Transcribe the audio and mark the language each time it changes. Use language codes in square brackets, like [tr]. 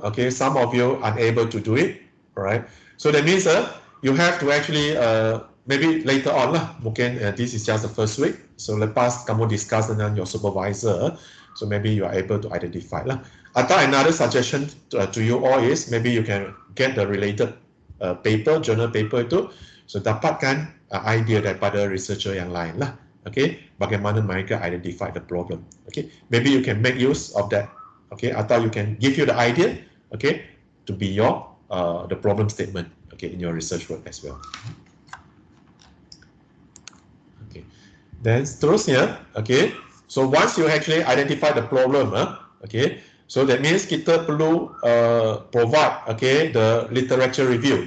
[en] Okay, some of you unable to do it. Right. So that means you have to actually maybe later on lah. Mungkin this is just the first week. [ms] So lepas kamu [en] discuss dengan your supervisor, so maybe you are able to identify lah. Atau another suggestion to you all is maybe you can get the related paper, journal paper itu. [ms] So dapatkan idea daripada researcher yang lain lah. [en] Okay, [ms] bagaimana mereka [en] identify the problem. Okay, maybe you can make use of that. Okay, atau you can give you the idea. Okay, to be your the problem statement. Okay, in your research work as well. Okay, then seterusnya. Okay, so once you actually identify the problem, okay, so that means [ms] kita perlu [en] provide, okay, the literature review.